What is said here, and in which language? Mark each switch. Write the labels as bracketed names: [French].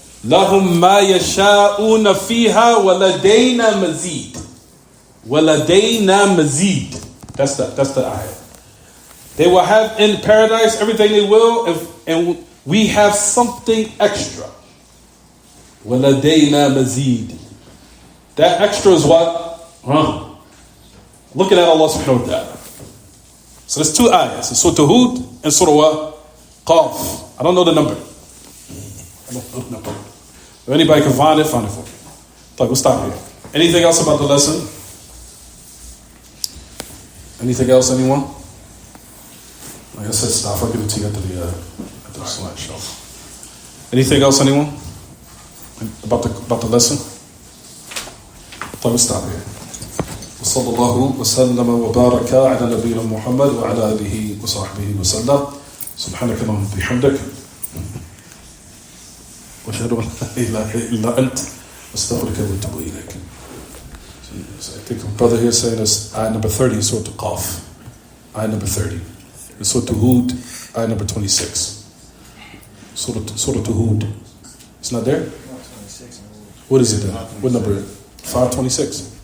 [Arabic] لهم ما يشاءون فيها ولدينا مزيد. ولدينا مزيد. [English] That's the ayah. They will have in paradise everything they will, and we have something extra. [Arabic] وَلَدَيْنَا مَزِيدٌ. [English] That extra is what? Looking at Allah subhanahu wa ta'ala. So there's two ayahs. It's Surah Hud and Surah what? Qaf. I don't know the number. If anybody can find it for me. So we'll stop here. Anything else about the lesson? Anything else, anyone? Like I said, stop. I'll give it to you at the slideshow. Anything else, anyone? About the lesson? So we'll stop here. [Arabic] وصلى الله وسلم وبارك على نبينا محمد وعلى آله وصحبه وسلم. سبحانك اللهم وبحمدك وأشهد أن لا إله إلا أنت أستغفرك وأتوب إليك. [English] So I think a brother here saying this ayah number 30 is Surah Qaf. Ayah number 30. It's Surah Hud, ayah number 26. Surah Hud. It's not there? Not 26. What is it then? What number? 526?